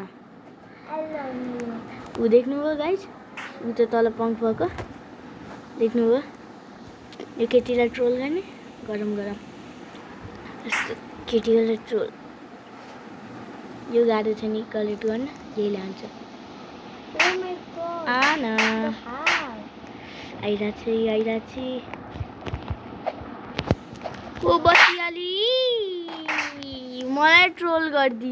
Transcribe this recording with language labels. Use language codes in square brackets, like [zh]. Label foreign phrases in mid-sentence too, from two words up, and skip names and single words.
[ne] हेलो ऊ देख्नुभयो गाइज ऊ त तल पङ्क भएको देख्नुभयो. यो केटीलाई ट्रोल गर्ने गरम यस्तो केटीलाई ट्रोल. यो गाह्रो छ नि कलेक्ट गर्न यही लान्छ. [en] oh my god आन [ne] हाय आइरहेछ ओ बसिहाली मलाई ट्रोल गर्दी.